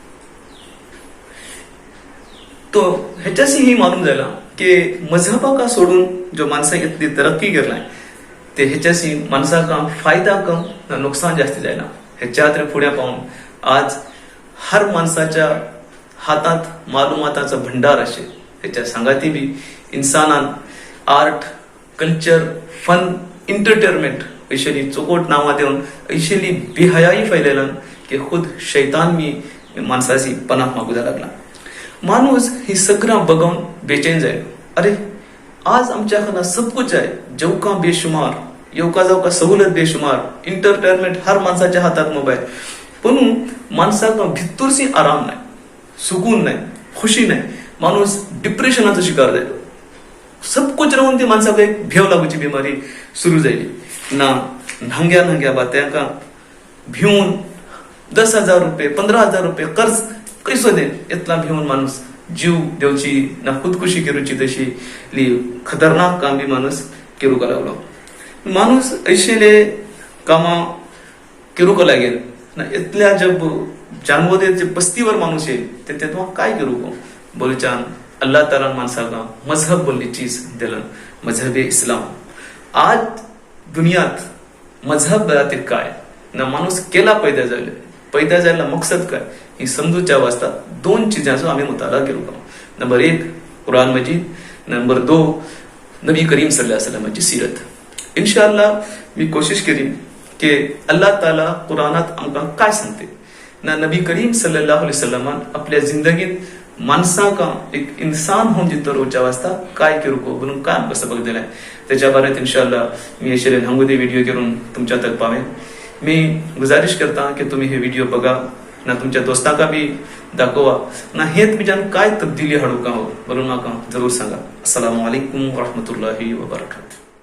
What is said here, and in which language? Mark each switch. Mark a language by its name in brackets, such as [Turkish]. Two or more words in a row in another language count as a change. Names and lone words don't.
[Konkani] तो ह्याच्याशी ही मालूम झाला की मजहबा का सोडून जो माणसा इतली तरक्की करलाय ते ह्याच्याशी माणसाका फायदा कम ना नुकसान जास्ती जायला. ह्याच्या पुढे पाहून आज हर माणसाच्या हातात मालूमाताचा भंडार असे. त्याच्या सांगाती बी इन्सानान [English] art, culture, fun, entertainment [Konkani] ऐशली चोकोट नावा देऊन ऐशली बेहयाई फैलेला की खुद शैतान मी माणसाची पनाह मागू लागला. माणूस ही सगळं बघून बेचैन जाईल. अरे आज आमच्याकडे [Urdu] सब कुछ [Konkani] आहे. जेवका बेशुमार, येवका जावका सवलत बेशुमार, एंटरटेनमेंट हर माणसाच्या हातात मोबाईल. पण माणसाका भितूरशी आराम नाही, सुकून नाही, खुशी नाही. माणूस डिप्रेशनाचा शिकार जायलो. [Urdu] सब कुछ [Konkani] राहून ती माणसाला एक भेव लागूची बिमारी सुरू जाईल ना. न्हांग्या बात्यांका भिवून 10,000 रुपये, 15,000 रुपये कर्ज कैसो दे इतला भिवून माणूस जीव देवची ना खुदकुशी करूची तशी खतरनाक काम बी माणूस करू का लागलो. माणूस ऐशेले कामा करू का लागेल ना. इतल्या जब जानवोदे पस्तीवर माणूस येईल ते तेव्हा काय करू गो बोलचान. अल्लाह ताला माणसाला मजहब बोलली चीज दिलं, मजहब इस्लाम. आज दुनियात मजहब बरातील काय ना माणूस केला पैदा जायला मकसद काय ही समजूच्या वास्ता 2 चीजांचो आम्ही मुताला करू का. नंबर 1 कुरान मजीद, नंबर 2 नबी करीम [Arabic] صلى الله عليه وسلم [Konkani] ची सीरत. इंशाअल्लाह मी कोशिश करीन की अल्लाह ताला कुरानात आमका काय सांगते ना. नबी करीम [Arabic] صلى الله عليه وسلم [Konkani] आपल्या जिंदगीत माणसाका एक इंसान होऊन जिथं रोजच्या वाजता काय करू को म्हणून काय कसं बघ दिलाय त्याच्या बाबतीत इंशाअल्लाह मी अशे न्हांगुदे व्हिडिओ करून तुमच्या तक पावे. मी गुजारिश करता की तुम्ही हे व्हिडिओ बघा ना, तुमच्या दोस्तांका बी दाखवा ना. हे तुमच्यान काय तब्दिली हाडूका हो म्हणून म्हाका जरूर सांगा. [Arabic] السلام عليكم ورحمة الله وبركاته.